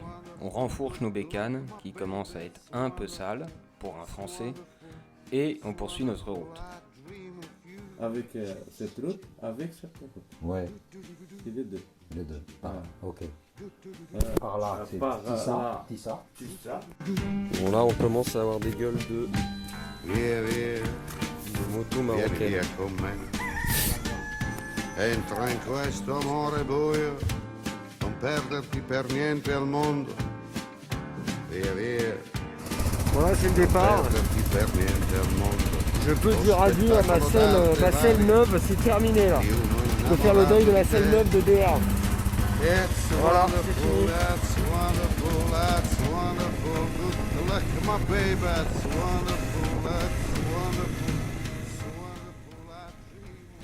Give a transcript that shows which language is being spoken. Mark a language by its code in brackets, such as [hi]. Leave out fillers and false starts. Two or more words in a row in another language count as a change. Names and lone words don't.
[fr] On renfourche nos bécanes, qui commencent à être un peu sales, pour un Français, et on poursuit notre route. Avec cette route, avec cette route. Ouais, C'est les deux. les deux. Ah, ok. Par là, c'est par Tissa. là. Tissa. Tout ça. Bon là on commence à avoir des gueules de [it] Via, via, [fr] Moto [it] vieni [fr] marocaine. [it] via con me. Entra in questo amore buio, non perderti per niente al mondo. Via, via, [fr] Voilà, c'est le départ. [it] perderti per niente al mondo. [fr] Je peux dire adieu à ma selle neuve, c'est terminé là. Je peux faire le deuil de la selle neuve de DR. [en] It's [fr] Voilà, [en] wonderful, [fr] c'est fini. [en] that's wonderful, that's wonderful. Good luck, my baby, that's wonderful, that's wonderful, that's wonderful.